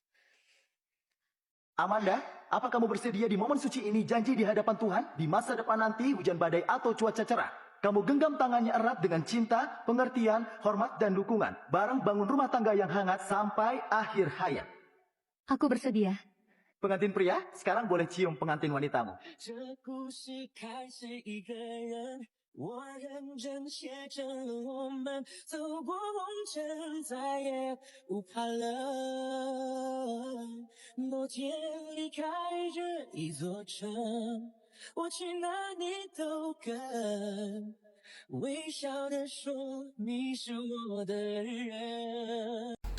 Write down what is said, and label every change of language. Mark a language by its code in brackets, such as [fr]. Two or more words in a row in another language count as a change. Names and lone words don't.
[id] Amanda, apa kamu bersedia di momen suci ini janji di hadapan Tuhan? Di masa depan nanti, hujan badai atau cuaca cerah. Kamu genggam tangannya erat dengan cinta, pengertian, hormat, dan dukungan. Bareng bangun rumah tangga yang hangat sampai akhir hayat. Aku bersedia. Pengantin pria, sekarang boleh cium pengantin wanitamu. [zh] 这故事开始一个人，我认真写成了我们走过红尘，再也不怕冷。某天离开这一座城，我去哪里都跟，微笑地说你是我的人。